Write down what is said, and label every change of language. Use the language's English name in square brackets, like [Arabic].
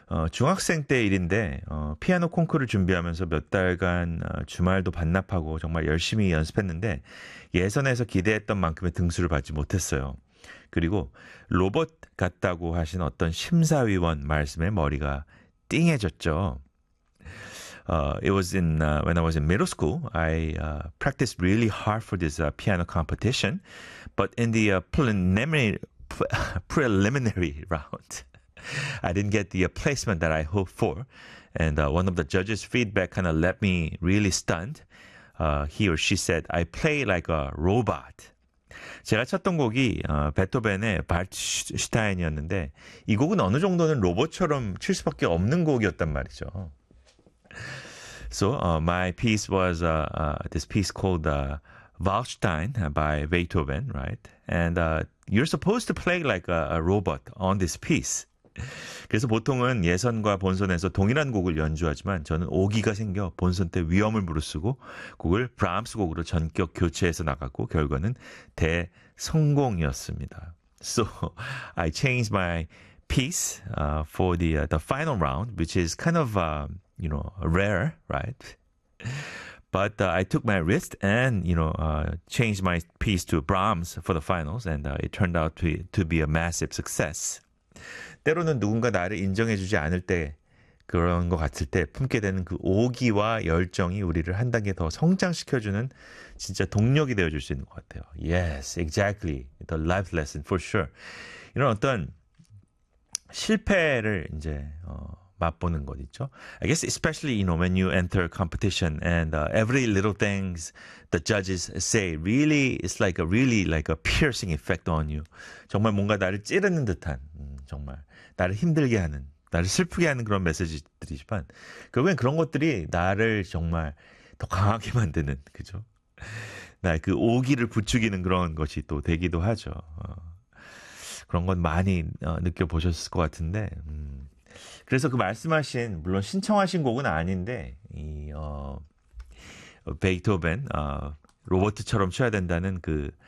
[Korean] 중학생 때 일인데 피아노 콩쿠르를 준비하면서 몇 달간 주말도 반납하고 정말 열심히 연습했는데 예선에서 기대했던 만큼의 등수를 받지 못했어요. 그리고 로봇 같다고 하신 어떤 심사위원 말씀에 머리가 띵해졌죠. [English] It was in when I was in middle school. I practiced really hard for this piano competition, but in the preliminary round, I didn't get the placement that I hoped for, and one of the judges' feedback kind of left me really stunned. He or she said, "I play like a robot." [Korean] 제가 쳤던 곡이 베토벤의 발츠슈타인이었는데 이 곡은 어느 정도는 로봇처럼 칠 수밖에 없는 곡이었단 말이죠. [English] So my piece was this piece called Waldstein by Beethoven, right? And you're supposed to play like a robot on this piece. [Korean] 그래서 보통은 예선과 본선에서 동일한 곡을 연주하지만 저는 오기가 생겨 본선 때 위험을 무릅쓰고 곡을 브람스 곡으로 전격 교체해서 나갔고 결과는 대성공이었습니다. [English] So I changed my piece for the final round, which is kind of... you know, rare, right? But I took my risk and, you know, changed my piece to Brahms for the finals and it turned out to be a massive success. [Korean] 때로는 누군가 나를 인정해 주지 않을 때 그런 것 같을 때 품게 되는 그 오기와 열정이 우리를 한 단계 더 성장시켜주는 진짜 동력이 되어줄 수 있는 것 같아요. [English] Yes, exactly. The life lesson for sure. [Korean] 이런 어떤 실패를 이제 맛보는 것 있죠. [English] I guess especially you know when you enter competition and every little things the judges say really it's like a really like a piercing effect on you. [Korean] 정말 뭔가 나를 찌르는 듯한 정말 나를 힘들게 하는 나를 슬프게 하는 그런 메시지들이지만 결국엔 그런 것들이 나를 정말 더 강하게 만드는 그죠? 나의 그 오기를 부추기는 그런 것이 또 되기도 하죠. 그런 건 많이 느껴보셨을 것 같은데 그래서 그 말씀하신 물론 신청하신 곡은 아닌데 이 베이토벤 로버트처럼 쳐야 된다는 그